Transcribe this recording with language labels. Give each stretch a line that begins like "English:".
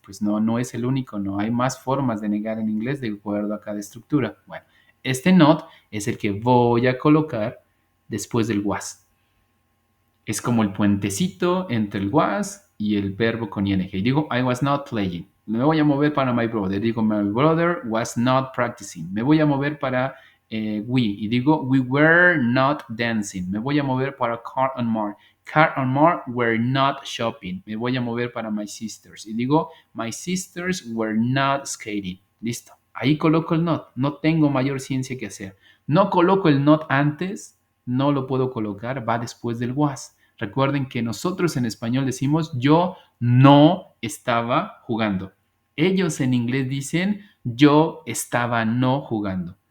Spanish: Pues no, no es el único no. Hay más formas de negar en inglés de acuerdo a cada estructura. Bueno, este not es el que voy a colocar después del was. Es como el puentecito entre el was y el verbo con ing. Digo,
English: I was not playing.
Spanish: Me voy a mover para
English: my brother.
Spanish: Digo,
English: my brother was not practicing.
Spanish: Me voy a mover para we. Y digo,
English: we were not dancing.
Spanish: Me voy a mover para Carl and Mark.
English: Carl and Mark were not shopping.
Spanish: Me voy a mover para
English: my sisters.
Spanish: Y digo,
English: my sisters were not skating.
Spanish: Listo. Ahí coloco el not. No tengo mayor ciencia que hacer. No coloco el not antes. No lo puedo colocar. Va después del was. Recuerden que nosotros en español decimos yo no estaba jugando. Ellos en inglés dicen yo estaba no jugando.